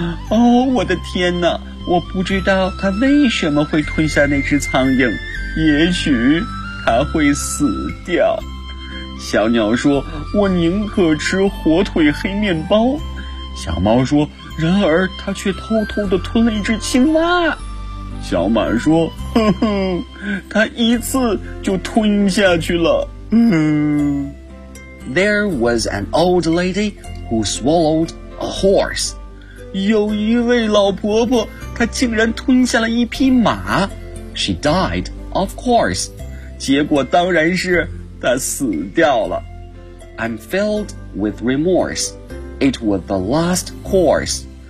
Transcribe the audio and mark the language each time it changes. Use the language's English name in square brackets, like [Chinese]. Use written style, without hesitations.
[Chinese] 哦，我的天哪，我不知道他为什么会吞下那只苍蝇，也许他会死掉。小鸟说，我宁可吃火腿黑面包。小猫说，然而它却偷偷地吞了一只青蛙。小马说，哼哼，它一次就吞下去了。 [English] There was an old lady who swallowed a horse. [Chinese] 有一位老婆婆，她竟然吞下了一匹马。 [English] She died, of course. [Chinese] 结果当然是她死掉了。 [English] I'm filled with remorse. It was the last course.